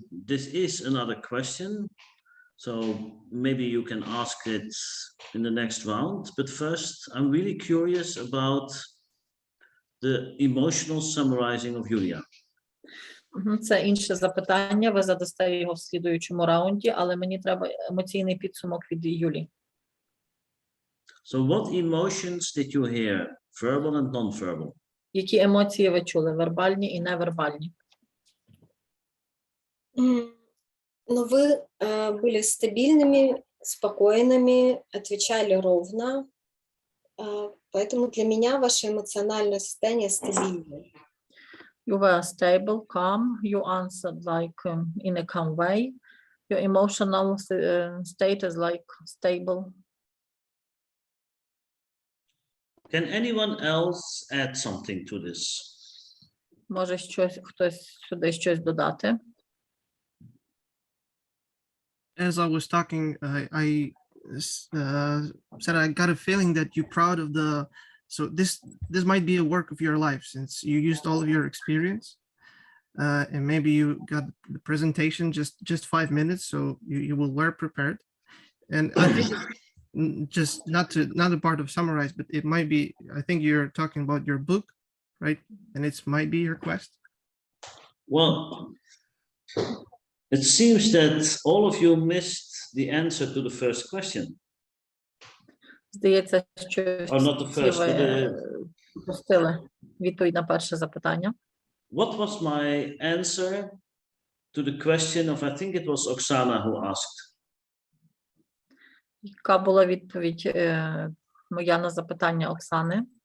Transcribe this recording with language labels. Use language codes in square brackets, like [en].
[en] This is another question, so maybe you can ask it in the next round. But first, I'm really curious about the emotional summarizing of Yulia. [uk] Це інше запитання, ви задасте його в слідуючому раунді, але мені треба емоційний підсумок від Юлі. [en] So what emotions did you hear, verbal and non-verbal? [uk] Які емоції ви чули, вербальні і невербальні? [ru] Вы были стабильными, спокойными, отвечали ровно, поэтому для меня ваше эмоциональное состояние стабильное. [en] You were stable, calm. You answered like in a calm way. Your emotional state is like stable. Can anyone else add something to this? [uk] Може хтось сюди щось додати? [en] As I was talking, I said I got a feeling that you're proud of the. So this might be a work of your life, since you used all of your experience, and maybe you got the presentation just 5 minutes, so you will were prepared. And I think just not a part of summarize, but it might be. I think you're talking about your book, right? And it might be your quest. Well, it seems that all of you missed the answer to the first question. [uk] Здається, що [en] Or not the [uk] всі [en] first, but [uk] ви пропустили відповідь на перше запитання. [en] what was my answer to the question of, I think it was Oksana who asked. [uk] Яка була відповідь моя на запитання Оксани?